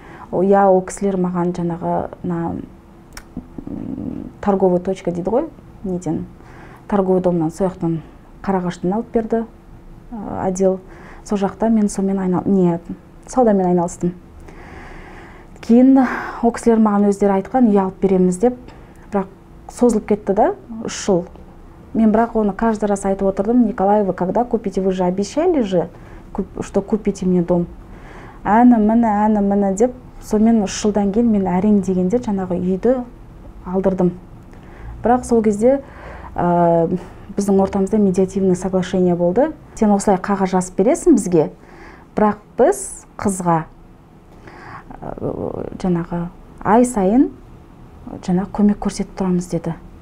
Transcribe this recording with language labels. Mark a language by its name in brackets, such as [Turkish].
[Kazakh] Ол кісілер маған жаңағы торговый точка дейді ғой, неден, торговый домнан, сояқтан Қарағаштан алып берді отдел. Сол жақта мен саудамен айналыстым. Кейін ол кісілер маған өздері айтқан, үй алып береміз деп, бірақ созылып кетті да, 3 жыл. Мен бірақ оны [Russian] каждый раз [Kazakh] айтып отырдым: Николай, [Russian] вы когда купите? Вы же обещали же, что купите мне дом. [Kazakh] Әні деп, сонымен 3 жылдан кейін мен әрең дегенде жаңағы үйді алдырдым. Бірақ сол кезде біздің ортамызда медиативный соглашение болды. Сен осылай қағаз жазып бересің бізге, бірақ біз қызға жаңағы ай сайын жаңағы көмек көрсетіп тұрамыз деді.